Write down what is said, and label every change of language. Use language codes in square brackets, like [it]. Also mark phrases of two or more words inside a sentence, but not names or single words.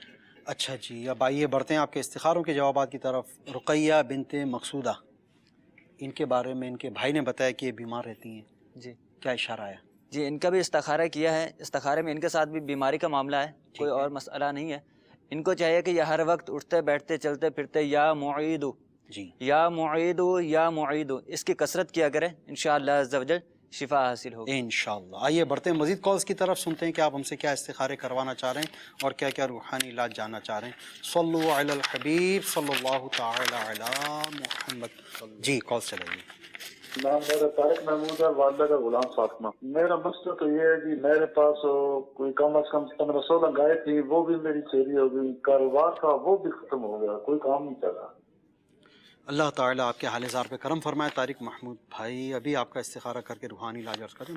[hi] अच्छा जी, अब आइए बढ़ते हैं आपके इस्तिखारों के जवाबात की तरफ। रुक़ैया बिनते मकसूदा, इनके बारे में इनके भाई ने बताया कि ये बीमार रहती हैं जी, क्या इशारा आया? जी, इनका भी इस्तिखारा किया है। इस्तिखारे में इनके साथ भी बीमारी का मामला है, कोई और मसला नहीं है। इनको चाहिए कि यह हर वक्त उठते बैठते चलते फिरते [ar] يا معيد يا معيد يا معيد [hi] इसकी कसरत किया करें, इंशाअल्लाह [ar] عز وجل [hi] शिफा हासिल होगी इंशाअल्लाह। आइए बढ़ते हैं मज़ीद कॉल्स की तरफ, सुनते हैं कि आप हमसे क्या इस्तिखारे करवाना चाह रहे हैं और क्या क्या रूहानी इलाज जानना चाह रहे हैं। [ar] صلوا على الحبيب صلى الله تعالى على محمد. [hi] जी, कॉल चलाइए। नाम मेरा तारिक महमूद है, वालिदा का गुलाम फातिमा। मेरा मसला तो ये है कि मेरे पास कोई कम से कम 15-16 गाय थी, वो भी मेरी चोरी हो गई, कारोबार था वो भी खत्म हो गया, कोई काम नहीं चला। अल्लाह ताला आपके हाल-ए-ज़ार पे करम फरमाए। तारिक महमूद भाई, अभी आपका इस्तिखारा करके रूहानी इलाज अर्ज़ करते हैं।